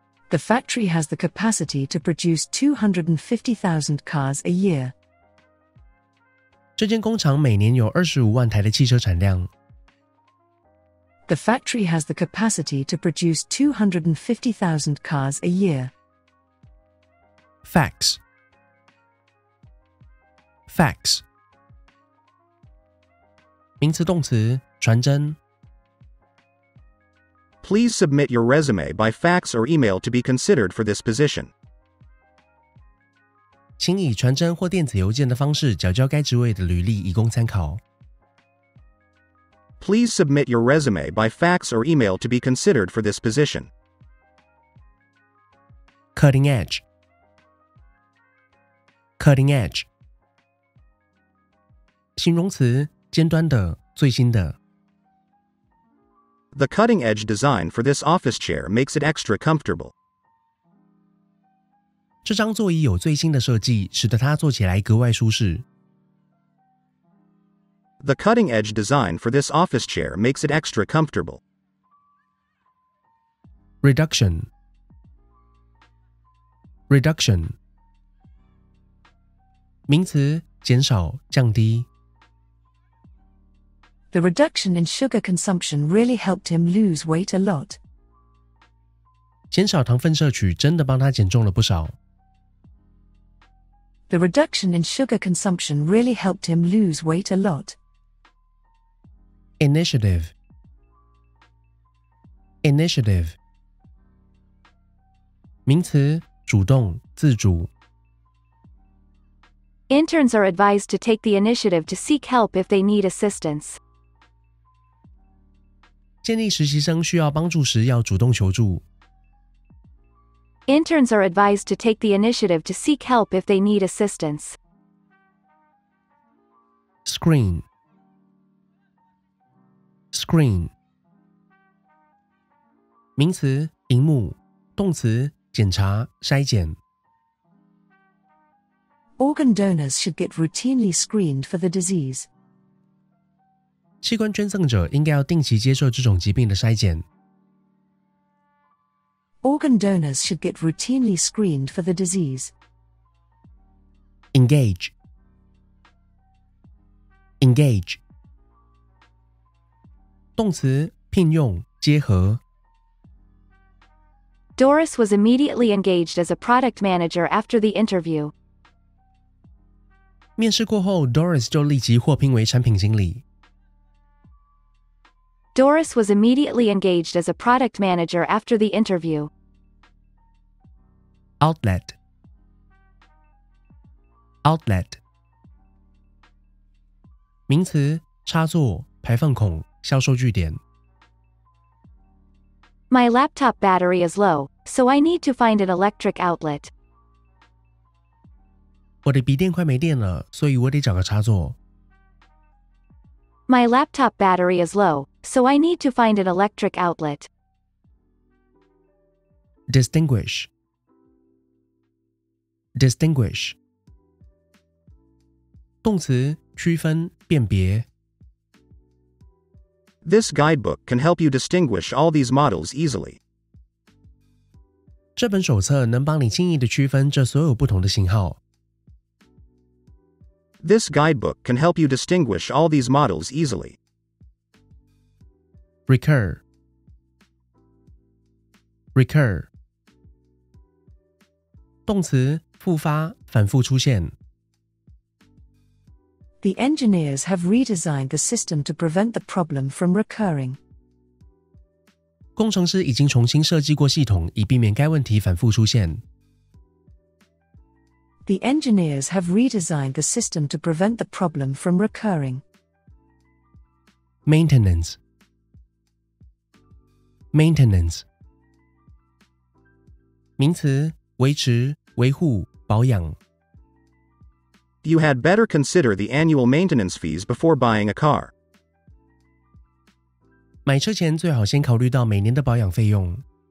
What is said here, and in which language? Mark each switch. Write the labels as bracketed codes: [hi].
[en] The factory has the capacity to produce 250,000 cars a year. [zh] 这间工厂每年有25万台的汽车产量。 [en] The factory has the capacity to produce 250,000 cars a year. Fax. Fax. [zh] 名词动词，传真。 [en] Please submit your resume by fax or email to be considered for this position. [zh] 请以传真或电子邮件的方式缴交该职位的履历，以供参考。 [en] Please submit your resume by fax or email to be considered for this position. Cutting edge. Cutting edge. [zh] 形容词，尖端的、最新的。 [en] The cutting edge design for this office chair makes it extra comfortable. [zh] 这张座椅有最新的设计，使得它坐起来格外舒适。 [en] The cutting edge design for this office chair makes it extra comfortable. Reduction. Reduction. [zh] 名词减少降低。 [en] The reduction in sugar consumption really helped him lose weight a lot. [zh] 减少糖分摄取真的帮他减重了不少。 [en] The reduction in sugar consumption really helped him lose weight a lot. Initiative. Initiative. [zh] 名词主动自主。 [en] Interns are advised to take the initiative to seek help if they need assistance. [zh] 建议实习生需要帮助时要主动求助。 [en] Interns are advised to take the initiative to seek help if they need assistance. Screen. Screen. [zh] 名词萤幕，动词检查筛检。 [en] Organ donors should get routinely screened for the disease. [zh] 器官捐赠者应该要定期接受这种疾病的筛检。 [en] Organ donors should get routinely screened for the disease. Engage. Engage. [zh] 动词聘用结合。 [en] Doris was immediately engaged as a product manager after the interview. [zh] 面试过后 Doris 就立即获聘为产品经理。 [en] Doris was immediately engaged as a product manager after the interview. Outlet. Outlet. [zh] 名词插座排放孔销售据点。 [en] My laptop battery is low, so I need to find an electric outlet. [zh] 我的笔电快没电了，所以我得找个插座。 [en] My laptop battery is low, so I need to find an electric outlet. Distinguish. Distinguish. [zh] 动词区分辨别。 [en] This guidebook can help you distinguish all these models easily. [zh] 这本手册能帮你轻易地区分这所有不同的型号。 [en] This guidebook can help you distinguish all these models easily. Recur. Recur. [zh] 动词复发反复出现。 [en] The engineers have redesigned the system to prevent the problem from recurring. [zh] 工程师已经重新设计过系统，以避免该问题反复出现。 [en] The engineers have redesigned the system to prevent the problem from recurring. Maintenance. Maintenance. [zh] 名词维持、维护、保养。 [en] You had better consider the annual maintenance fees before buying a car. [zh] 买车前最好先考虑到每年的保养费用。